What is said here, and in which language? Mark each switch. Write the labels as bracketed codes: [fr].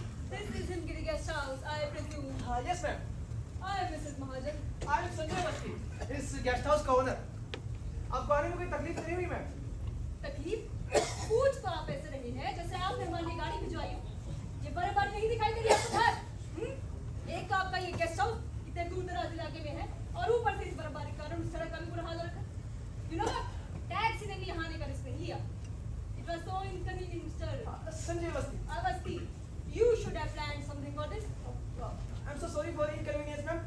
[en] This is Himgiri Guest House, I presume. [hi] हाँ yes ma'am. [en] I am Mrs. Mahajan. I am [hi] Sanjay Awasthi, इस guest house का owner. आपको आने में कोई तकलीफ नहीं हुई मैम? तकलीफ? पूछ तो आप ऐसे रहे हैं जैसे आप मेहमान की गाड़ी भिजवाई हो। ये बर्फबारी नहीं दिखाई दे रही आपको घर? एक तो आपका ये गेस्ट हाउस इतने दूर दराज इलाके में है और ऊपर से इस बर्फबारी के कारण सड़क का भी बुरा हाल हो रखा है। [en] you know [hi] टैक्सी ने यहाँ आने का रिस्क नहीं लिया। [en] It was so inconvenient, Mr. Sanjay Awasthi. Avasti, you should have planned something for this? I'm so sorry for inconvenience, ma'am.